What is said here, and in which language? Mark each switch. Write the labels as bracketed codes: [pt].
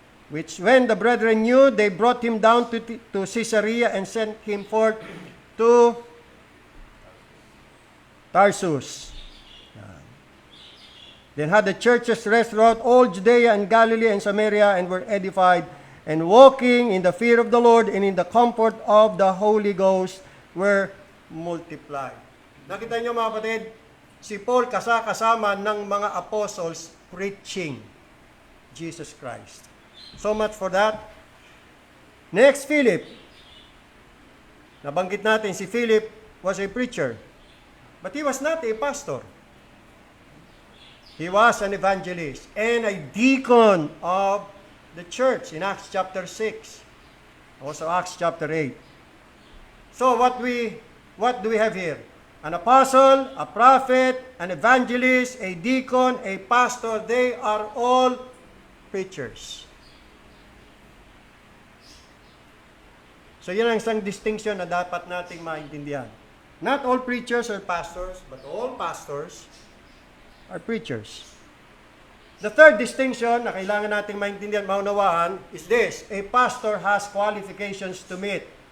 [en] Which when the brethren knew, they brought him down to Caesarea and sent him forth to Tarsus. Then had the churches rest throughout all Judea and Galilee and Samaria, and were edified, and walking in the fear of the Lord and in the comfort of the Holy Ghost were multiplied. [tl] Nakita niyo mga kapatid, si Paul kasama ng mga apostles [en] preaching Jesus Christ. So much for that. Next, Philip. [tl] Nabanggit natin [en] si Philip was a preacher. But he was not a pastor. He was an evangelist and a deacon of the church in Acts chapter 6. Also Acts chapter 8. So what do we have here? An apostle, a prophet, an evangelist, a deacon, a pastor, they are all preachers. [tl] So yun ang isang distinction na dapat nating maintindihan. [en] Not all preachers are pastors, but all pastors are preachers. The third distinction [tl] na kailangan nating maintindihan, maunawaan, [en] is this: a pastor has qualifications to meet.